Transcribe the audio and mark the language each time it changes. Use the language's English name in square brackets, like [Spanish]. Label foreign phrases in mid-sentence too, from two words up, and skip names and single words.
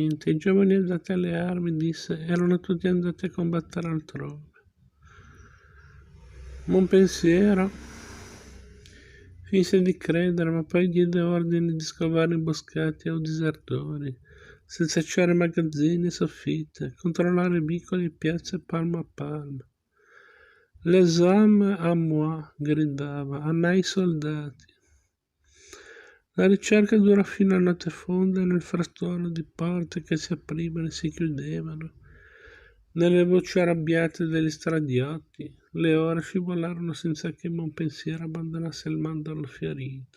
[Italian] I giovani andati alle armi, disse, erano tutti andati a combattere altrove. Monpensiero finse di credere, ma poi diede ordine di scovare imboscati o disertori, selciare magazzini e soffitte, controllare vicoli e piazze palmo a palmo. [French] Les hommes à moi, [Italian] gridava, a me i soldati. La ricerca durò fino a notte fonda nel frastuono di porte che si aprivano e si chiudevano, nelle voci arrabbiate degli stradiotti. Le ore scivolarono senza che Monpensiero abbandonasse il mandorlo fiorito.